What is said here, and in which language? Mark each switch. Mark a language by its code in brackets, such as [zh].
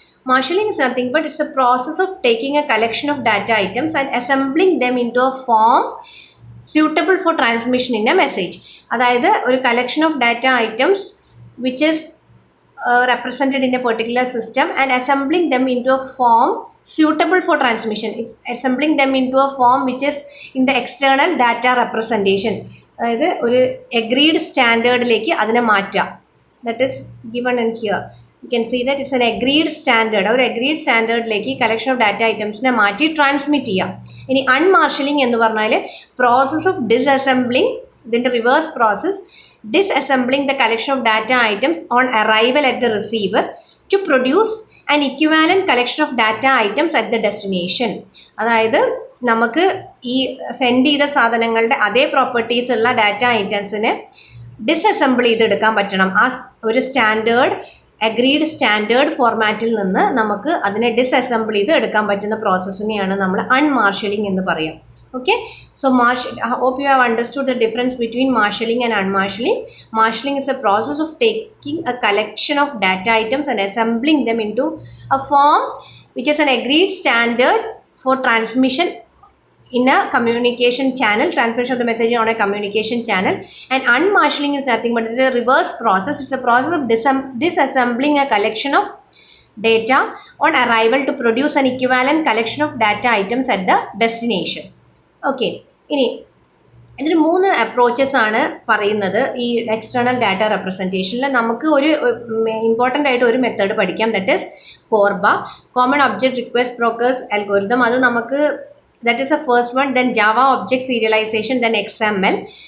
[en] Marshalling is nothing but it's a process of taking a collection of data items and assembling them into a form suitable for transmission in a message. [ml] അതായത് ഒരു [en] collection of data items which is represented in a particular system and assembling them into a form suitable for transmission. It's assembling them into a form which is in the external data representation. [ml] അതായത് ഒരു agreed സ്റ്റാൻഡേർഡിലേക്ക് അതിനെ മാറ്റാം. [en] That is given in here. You can see that it's an agreed standard. [ml] ഒരു agreed സ്റ്റാൻഡേർഡിലേക്ക് collection of data ഐറ്റംസിനെ മാറ്റി transmit ചെയ്യാം. ഇനി അൺമാർഷലിംഗ് എന്ന് പറഞ്ഞാൽ പ്രോസസ് ഓഫ് ഡിസ്അസംബ്ലിംഗ്, ഇതിൻ്റെ reverse process, [en] disassembling the collection of data items on arrival at the receiver to produce an equivalent collection of data items at the destination. [ml] അതായത് നമുക്ക് ഈ send ചെയ്ത സാധനങ്ങളുടെ അതേ പ്രോപ്പർട്ടീസ് ഉള്ള ഡാറ്റ ഐറ്റംസിനെ ഡിസസംബിൾ ചെയ്തെടുക്കാൻ പറ്റണം. ആ ഒരു അഗ്രീഡ് സ്റ്റാൻഡേർഡ് ഫോർമാറ്റിൽ നിന്ന് നമുക്ക് അതിനെ ഡിസസംബിൾ ചെയ്ത് എടുക്കാൻ പറ്റുന്ന പ്രോസസ്സിനെയാണ് നമ്മൾ അൺമാർഷലിംഗ് എന്ന് പറയാം. [en] Okay, so I hope you have understood the difference between marshalling and unmarshalling. Marshalling is a process of taking a collection of data items and assembling them into a form which is an agreed standard for transmission in a communication channel, transmission of the message on a communication channel. And unmarshalling is nothing but it's a reverse process. It's a process of disassembling a collection of data on arrival to produce an equivalent collection of data items at the destination. [ml] Okay, ഇനി ഇതിന് 3 approaches ആണ് പറയുന്നത് ഈ external data റെപ്രസെൻറ്റേഷനിൽ. നമുക്ക് ഒരു important ആയിട്ട് ഒരു method പഠിക്കാം, [en] that is [ml] Korba, common object request brokers algorithm. അത് നമുക്ക് [en] That is a first one. Then Java object serialization, then XML.